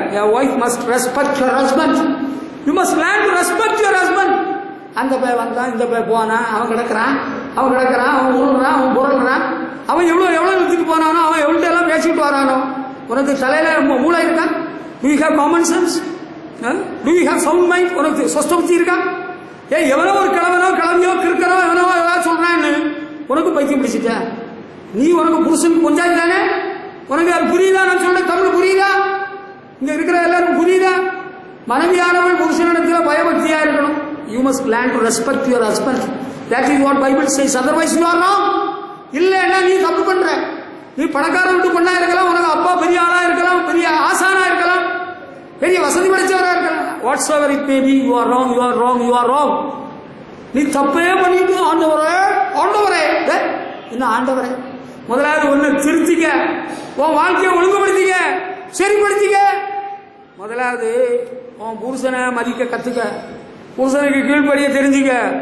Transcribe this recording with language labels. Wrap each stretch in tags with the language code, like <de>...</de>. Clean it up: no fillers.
<en>Your wife must respect your husband. You must learn to respect your husband.</en> <ta>அந்த பையன் வந்தான், இந்த பையன் போனா, அவன் கிடக்குறான், அவன் உருள்றான், அவன் புரள்றான், அவன் எவ்வளவு இழுத்துட்டு போனானோ, அவன் எவ்வளவு எல்லாம் பேசிட்டு வரானோ. உனக்கு தலையில மூளை இருக்கா?</ta> <en>Do you have common sense? Do you have sound mind?</en> <ta>உனக்கு சொஸ்த புத்தி இருக்கா? எவனோ ஒரு கிழவியோ கிறுக்கனோ எவனோ ஏதாவது சொல்றான்னு உனக்கு பைத்தியம் பிடிச்சிட்ட. நீ உனக்கு புருஷனுக்கு கொஞ்சாதி தானே? உனக்கு அது புரியுதா? நான் சொல்ற தமிழ் புரியுதா? இங்க இருக்கிற எல்லாரும் புரியுதா? மனைவியானவள் புருஷனிடத்தில் பயபக்தியா இருக்கணும்.</ta> <en>You must learn to respect your husband. That is what Bible says. Otherwise you are wrong.</en> <ta>இல்லன்னா நீ தப்பு பண்ற. நீ பணக்கார விட்டு பொண்ணா இருக்கலாம், உனக்கு அப்பா பெரிய ஆளா இருக்கலாம், பெரிய ஆசானா இருக்கலாம், பெரிய வசதி படைச்சவரா இருக்கலாம்.</ta> <en>Whatsoever it may be, you are wrong, you are wrong, you are wrong.</en> <ta>நீ தப்பே பண்ணிட்டு ஆண்டவரே ஆண்டவரே என்ன ஆண்டவரே? முதலாவது ஒண்ணு திருத்திக்க, உன் வாழ்க்கையை ஒழுங்குபடுத்திக்க, சரிப்படுத்திக்க. முதலாவது உன் புருஷனை மதிக்க கத்துக்க, புருஷனுக்கு கீழ்ப்படிய தெரிஞ்சுக்க.</ta>